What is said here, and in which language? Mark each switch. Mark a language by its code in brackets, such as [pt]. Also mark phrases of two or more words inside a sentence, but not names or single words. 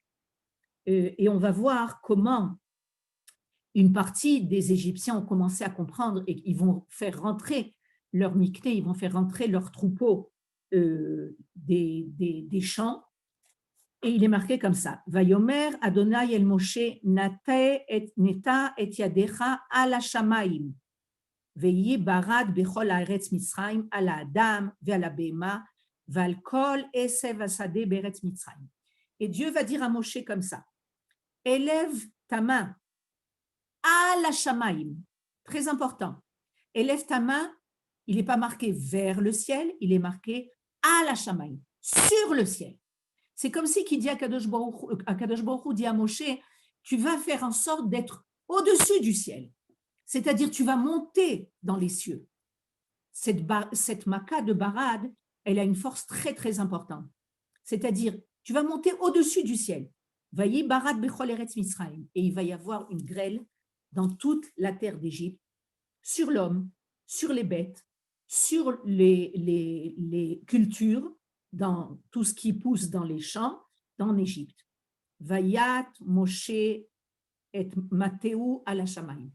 [fr] Et on va voir comment une partie des Égyptiens ont commencé à comprendre et ils vont faire rentrer leur mikné, ils vont faire rentrer leurs troupeaux des champs. Et il est marqué comme ça. [he] ויאמר יהוה אל משה נטה את ידך על השמים ויהי ברד בכל הארץ מצרים על האדם ועל הבהמה ועל כל עשב השדה בארץ מצרים. [fr] Et Dieu va dire à Moshe comme ça. Élève ta main [he] על השמים. [fr] Très important. Élève ta main, il n'est pas marqué vers le ciel, il est marqué [he] על השמים, [fr] sur le ciel. C'est comme si qui dit à Kadosh Baruch Hu dit à Moshe, tu vas faire en sorte d'être au-dessus du ciel. C'est-à-dire, tu vas monter dans les cieux. Cette Makkah de Barad, elle a une force très, très importante. C'est-à-dire, tu vas monter au-dessus du ciel. [he] ויהי ברד בכל ארץ מצרים. [fr] Et il va y avoir une grêle dans toute la terre d'Égypte, sur l'homme, sur les bêtes, sur les cultures, dans tout ce qui pousse dans les champs, en Égypte. [he] ויט משה את מטהו על השמים.